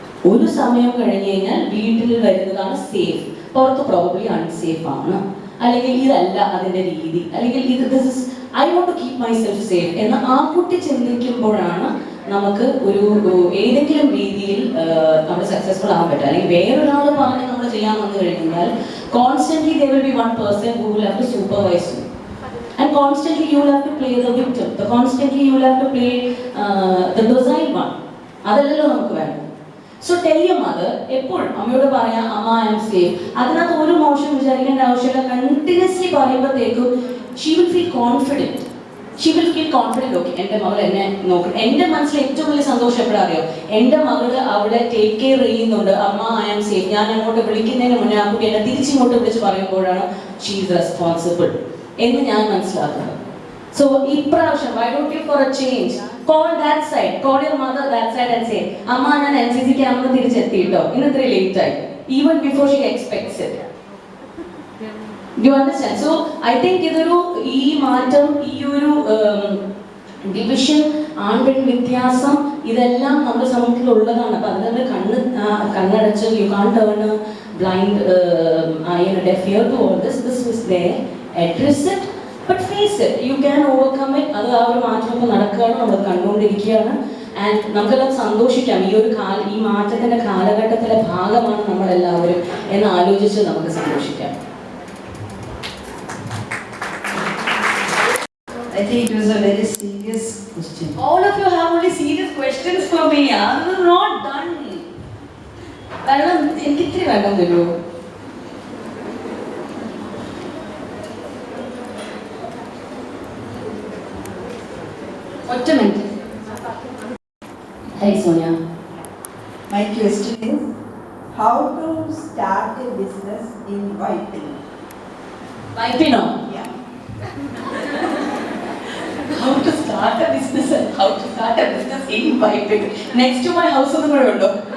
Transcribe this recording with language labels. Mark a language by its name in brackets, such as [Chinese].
[Malayalam] ഒരു സമയം കഴിഞ്ഞ് കഴിഞ്ഞാൽ വീട്ടിൽ വരുന്നതാണ് സേഫ്, പുറത്ത് പ്രോബബ്ലി അൺസേഫ് ആണ്, അല്ലെങ്കിൽ ഇതല്ല അതിൻ്റെ രീതി, അല്ലെങ്കിൽ [English] this is I want to keep myself safe [Malayalam] എന്ന് ആ കുട്ടി ചിന്തിക്കുമ്പോഴാണ് നമുക്ക് ഒരു ഏതെങ്കിലും രീതിയിൽ നമ്മൾ സക്സസ്ഫുൾ ആകാൻ പറ്റും. അല്ലെങ്കിൽ വേറൊരാൾ പറഞ്ഞ് നമ്മൾ ചെയ്യാൻ വന്നു കഴിഞ്ഞാൽ constantly [English] there will be one person who will have to supervise you, and constantly you will have to play the victim, constantly you will have to play the docile one. [Malayalam] അതല്ലല്ലോ നമുക്ക് വേണം. [English] so tell your mother, [Malayalam] എപ്പോഴും അമ്മയോട് പറയാം അമ്മ [English] I am safe. [Malayalam] അതിനകത്ത് ഒരു മോശം വിചാരിക്കേണ്ട ആവശ്യമില്ല. കണ്ടിന്യൂസ്ലി പറയുമ്പോഴത്തേക്കും [English] She will feel confident. She will feel confident. [Malayalam] Okay, എൻ്റെ മകൾ എന്നെ നോക്കും. എൻ്റെ മനസ്സിൽ ഏറ്റവും വലിയ സന്തോഷം എപ്പോഴാണ് അറിയോ? എൻ്റെ മകള് അവളെ ടേക്ക് കെയർ ചെയ്യുന്നുണ്ട്, അമ്മ [English] I am safe. [Malayalam] ഞാൻ അങ്ങോട്ട് വിളിക്കുന്നതിന് മുന്നേ ആ കുട്ടി എന്നെ തിരിച്ചിങ്ങോട്ട് വിളിച്ച് പറയുമ്പോഴാണ് [English] she is responsible [Malayalam] എന്ന് ഞാൻ മനസ്സിലാക്കുന്നത്. [English] so ഇപ്രാവശ്യം why don't you for a change call that side, call your mother that side and say [Malayalam] അമ്മ ഞാൻ NCC ക്യാമ്പിൽ തിരിച്ചെത്തിയിട്ടോ, ഇന്ന് ഇത്ര ലേറ്റ് ആയി, [English] even before she expects it. Do you understand? So I think [Malayalam] ഇതൊരു ഈ മാറ്റം, ഈ ഒരു ഡിവിഷൻ, ആൺപെൺ വ്യത്യാസം, ഇതെല്ലാം നമ്മുടെ സമൂഹത്തിൽ ഉള്ളതാണ്. അപ്പൊ അത് നമ്മൾ കണ്ണടച്ച് [English] You can turn a blind eye and a deaf ear to all this. This is there, address it, but face it, you can overcome it. [Malayalam] അത് ആ ഒരു മാറ്റമൊക്കെ നടക്കുകയാണ്, നമ്മൾ കണ്ടുകൊണ്ടിരിക്കുകയാണ്. [English] and [Malayalam] നമുക്കെല്ലാം സന്തോഷിക്കാം. ഈ മാറ്റത്തിന്റെ കാലഘട്ടത്തിലെ ഭാഗമാണ് നമ്മളെല്ലാവരും എന്ന് ആലോചിച്ച് നമുക്ക് സന്തോഷിക്കാം. [English] I think it was a very serious question. All of you have only serious questions for me. I'm not done. [Malayalam] കാരണം എനിക്ക് ഇത്തിരി വേണം തരുമോ? ഒറ്റ minute. Hi Sonia. [English] My question is, How to start a business in Vipin? [Malayalam] വൈപ്പിനോ? [English] Yeah. How to start a business and how to start a business in Vipin. Next to my house [Malayalam] ഒന്നും കൂടെ ഉണ്ടോ?